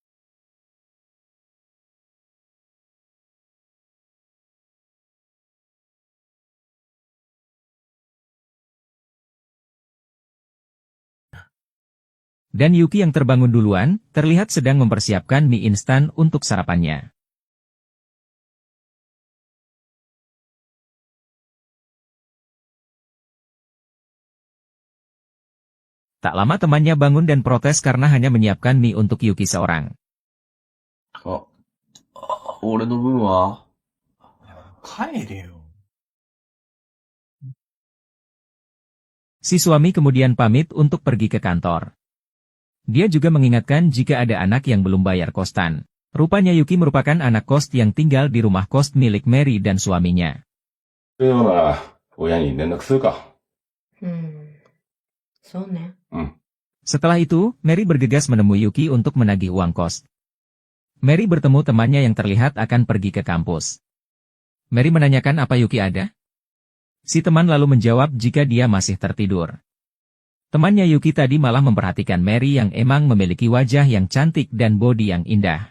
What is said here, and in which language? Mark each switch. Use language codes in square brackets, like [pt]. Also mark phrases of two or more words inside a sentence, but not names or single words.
[id] Dan Yuki yang terbangun duluan, terlihat sedang mempersiapkan mie instan untuk sarapannya. Tak lama temannya bangun dan protes karena hanya menyiapkan mie untuk Yuki seorang. [ja] 俺の分は帰れよ。 [id] Si suami kemudian pamit untuk pergi ke kantor. Dia juga mengingatkan jika ada anak yang belum bayar kostan. Rupanya Yuki merupakan anak kos yang tinggal di rumah kos milik Mary dan suaminya. [ja] そういうのなら親に連絡するか。そうね。 [id] Setelah itu, Mary bergegas menemui Yuki untuk menagih uang kos. Mary bertemu temannya yang terlihat akan pergi ke kampus. Mary menanyakan apa Yuki ada. Si teman lalu menjawab jika dia masih tertidur. Temannya Yuki tadi malah memperhatikan Mary yang emang memiliki wajah yang cantik dan bodi yang indah.